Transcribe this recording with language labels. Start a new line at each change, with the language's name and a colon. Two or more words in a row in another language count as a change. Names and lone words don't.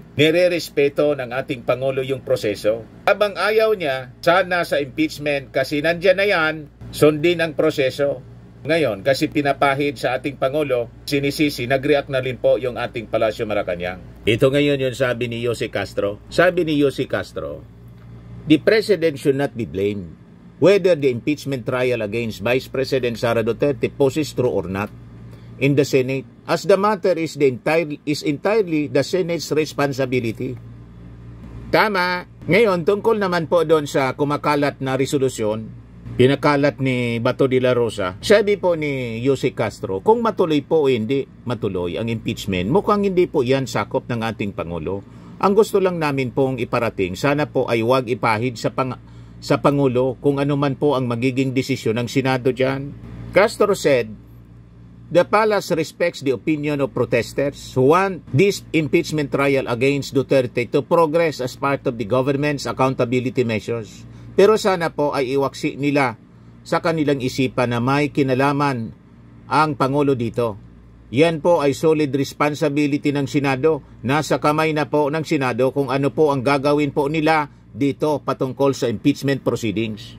Filipino: Nire-respeto ng ating Pangulo yung proseso. Habang ayaw niya, sana sa impeachment kasi nandyan na yan, sundin ang proseso. Ngayon, kasi pinapahid sa ating Pangulo, sinisisi, nag-react na rin po yung ating Palasyo Malacanang. Ito ngayon yung sabi ni Jose Castro. Sabi ni Jose Castro,
English: the President should not be blamed whether the impeachment trial against Vice President Sara Duterte poses true or not in the Senate, as the matter is entirely the Senate's responsibility.
Filipino: Tama. Ngayon, tungkol naman po doon sa kumakalat na resolusyon, pinakalat ni Bato de la Rosa, sabi po ni Jose Castro, kung matuloy po o hindi matuloy ang impeachment, mukhang hindi po yan sakop ng ating Pangulo. Ang gusto lang namin pong iparating, sana po ay huwag ipahid sa Pangulo kung ano man po ang magiging desisyon ng Senado dyan.
English: Castro said, the palace respects the opinion of protesters who want this impeachment trial against Duterte to progress as part of the government's accountability measures.
Filipino: Pero sana po ay iwaksi nila sa kanilang isipan na may kinalaman ang Pangulo dito. Yan po ay
English: solid responsibility
Filipino: ng Senado. Nasa kamay na po ng Senado kung ano po ang gagawin po nila dito patungkol sa
English: impeachment proceedings.